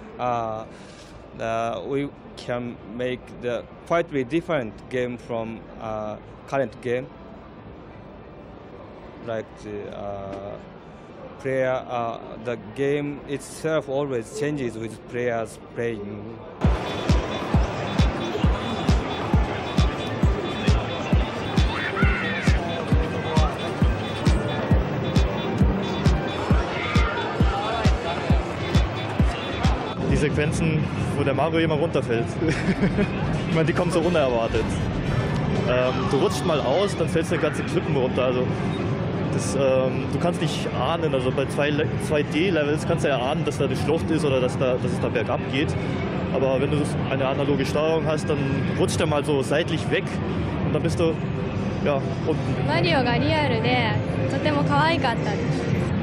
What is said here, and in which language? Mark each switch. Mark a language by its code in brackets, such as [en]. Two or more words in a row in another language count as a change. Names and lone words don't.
[en] We can make the quite different game from current game. Like the game itself always changes with players playing. [de] Die Sequenzen, wo der Mario immer runterfällt. Ich meine, die kommen so unerwartet. Du rutscht mal aus, dann fällst du die ganze Klippen runter. Also du kannst nicht ahnen, also bei 2D-Levels kannst du ja ahnen, dass da eine Schlucht ist oder dass es da bergab geht. Aber wenn du eine analoge Steuerung hast, dann rutscht er mal so seitlich weg und dann bist du ja unten. [ja] Mario がリアルでとても可愛かったです。